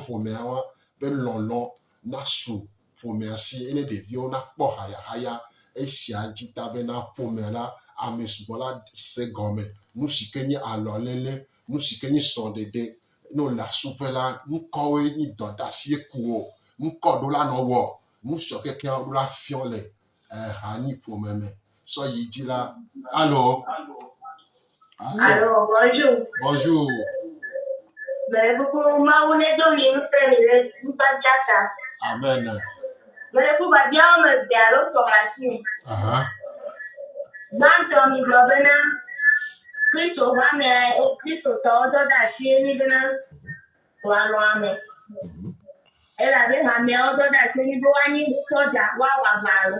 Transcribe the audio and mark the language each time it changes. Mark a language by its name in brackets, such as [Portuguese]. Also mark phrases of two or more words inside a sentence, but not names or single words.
[Ewe] ƒomea wa be lɔlɔ̃ nasu ƒomea si ene ɖeviwo nakpɔ hayahaya esia dzi ta bena ƒomea la ame sugbɔ la se gɔme nu si ke nye alɔlele nu si ke nye srɔ̃ɖeɖe ne wole asuƒe la nukɔwoe nye dɔdasi ku o nukɔ ɖo la nɔ wɔ nu sɔ kekeawo ɖo la fiɔ le hanyi ƒome me sɔ yi dzi la alo [French] Alors, bonjour. Bonjour. Mais beaucoup [Ewe] Mawu ne do mi ŋusẽ mi le nukpadzata. Amen. [French] Mais beaucoup [Ewe] babiawo me de alo sɔ asi. Gbãtɔ mi gblɔ bena Kristo ƒe ame Kristotɔwo dɔ ɖe asi mi bena woalɔ ame. Elabe hameawo dɔ ɖe asi mi be woanyi sɔdza woawɔ aʋa alo.